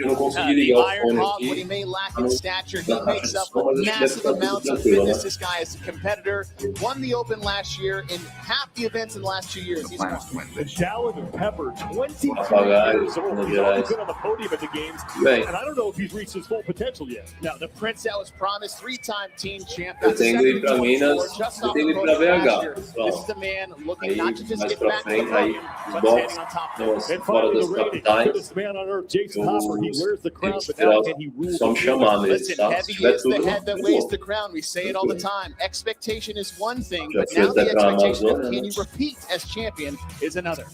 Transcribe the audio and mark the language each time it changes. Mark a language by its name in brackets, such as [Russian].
[English] The Iron Hawk, what he may lack in stature, he makes up for massive amounts of fitness. This guy is a competitor. Won the Open last year in half the events in the last 2 years. He's won. Dallin Pepper, 22 years old. He's already been on the podium at the games, and I don't know if he's reached his full potential yet. Now, the Prince that was promised, 3-time team champ. [Portuguese] Eu tenho que ir para Minas, eu tenho que ir para BH. [English] This is the man looking not to just get back to the [Portuguese] aí, [English] podium, but standing on top of it. And finally, the reigning fittest man on earth, Jason Hopper. He wears the crown, but now can he rule the [Portuguese] chamar mesmo, [English] Listen, heavy is the head that weighs the crown. We say it all the time. Expectation is one thing, but now the expectation of can you repeat as champion is another.